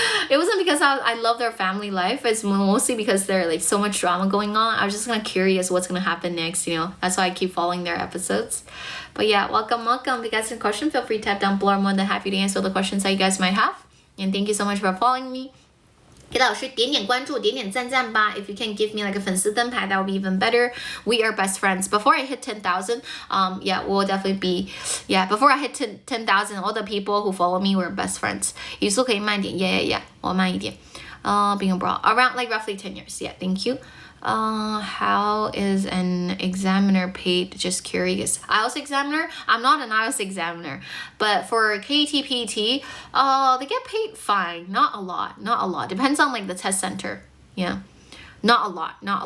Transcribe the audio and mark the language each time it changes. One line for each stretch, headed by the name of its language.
English: It wasn't because I love their family life. It's mostly because there's like so much drama going on. I was just kind of curious what's gonna happen next. That's why I keep following their episodes. But yeah, welcome. If you guys have a question, feel free to tap down below. I'm more than happy to answer the questions that you guys might have. And thank you so much for following me.
Chinese: 给老师点点关注，点点赞赞吧。
English: If you can give me like a 粉丝灯牌, that would be even better. We are best friends. Before I hit 10,000, we'll definitely be, before I hit 10,000, all the people who follow me were best friends.
Chinese: 语速可以慢点
English: Yeah,
Chinese: 我慢一点。
English: Being abroad, around like roughly 10 years. Yeah, thank you. How is an examiner paid? Just curious. IELTS examiner? I'm not an IELTS examiner, but for KTPT, they get paid fine. Not a lot. Depends on like the test center. Yeah, not a lot.